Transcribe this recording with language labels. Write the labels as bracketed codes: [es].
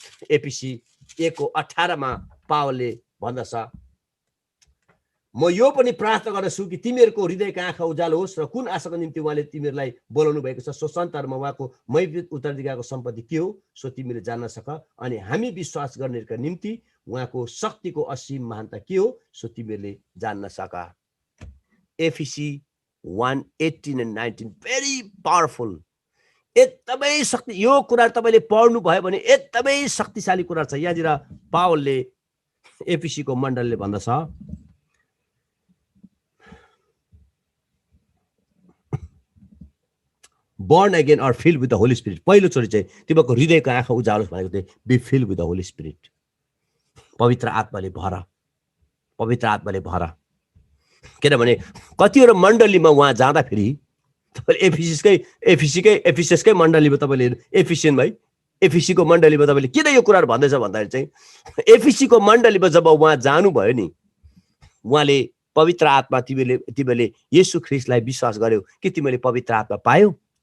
[ne] एफिसी 1:18 पावलले भन्दछ, म यो पनि प्रार्थना गर्दछु कि तिमीहरूको हृदयका आँखा उज्यालो होस् र कुन आशाको निम्ति उहाँले तिमीहरूलाई बोलाउनु भएको छ, सो संसारमा उहाँको महीवित उत्तराधिकारको सम्पत्ति के हो सो तिमीले जान्न सक, अनि हामी विश्वास गर्नेका निम्ति उहाँको शक्तिको असीम महानता के हो सो तिमीहरूले जान्न सक। एफिसी [en] 1:18 and 19 very powerful. [ne] एकदमै शक्ति, यो कुरा तपाईले पढ्नु भयो भने एकदमै शक्तिशाली कुरा छ। यहाँनिर पावलले एफिसीको मण्डलले भन्दछ, [en] born again or filled with the Holy Spirit. [ne] पहिलो चोटि चाहिँ तिमीको हृदयको आँखा उजालोस् भनेको चाहिँ [en] be filled with the Holy Spirit. [ne] पवित्र आत्माले भर, पवित्र आत्माले भर। किनभने कतिवटा मण्डलीमा उहाँ जाँदाखेरि तपाईले एफिससकै मण्डलीमा तपाईले एफिसियन भाइ एफिसीको मण्डलीमा तपाईले किन यो कुराहरु भन्दैछ भन्दाखेरि चाहिँ एफिसीको मण्डलीमा जब उहाँ जानुभयो नि, उहाँले पवित्र आत्मा तिमीले येशू ख्रीष्टलाई विश्वास गर्यौ कि तिमीले पवित्र आत्मा पायौ।